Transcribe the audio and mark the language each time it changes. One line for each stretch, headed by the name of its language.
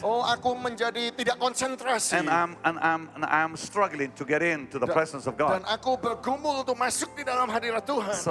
Indonesian: Oh, aku menjadi tidak konsentrasi.
English: And I'm struggling to get into the presence of
Indonesian: Dan
English: God.
Indonesian: aku bergumul untuk masuk di dalam hadirat Tuhan.